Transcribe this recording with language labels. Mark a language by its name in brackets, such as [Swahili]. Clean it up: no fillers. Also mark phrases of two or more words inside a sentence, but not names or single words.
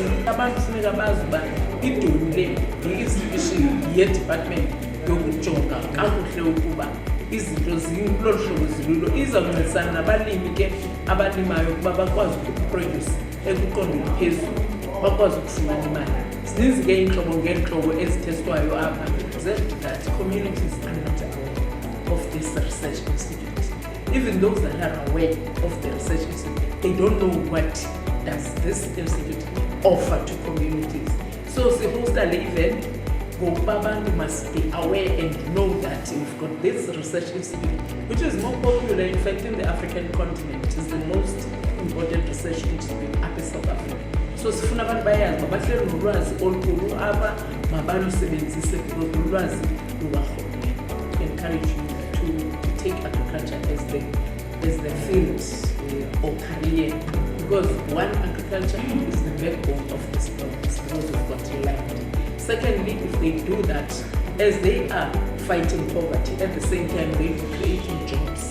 [Xhosa] Abantu funeka bazi uba iDoni le yi-institution ye-department yokujonga kakuhle ukuba izinto zilolu hlobo zilulo. Iza kuncedisana nabalimi ke abalimayo ukuba bakwazi ukuproduce ekuqondweni phezulu, bakwazi ukufumana imali. Zininzi ke iintlobo ngeentlobo ezithestwayo apha [English] that communities are not aware of this research institute. Even those that are aware of the research institute, they don't know what does this institute offer to communities. So [Xhosa] sihosta le event ngokuba abantu [English] must be aware and know that we've got this research institute, which is more popular, in fact, in the African continent. It's the most important research institute up in South Africa. [Xhosa] So sifuna abantu bayazi babahleli nolwazi olukhulu apha, mabalusebenzise because ulwazi lukarhulumente. [English] Encourage you to take agriculture as the field or career, because one, agriculture is the backbone of this province because we've got land. Secondly, if they do that, as they are fighting poverty, at the same time they will be creating jobs.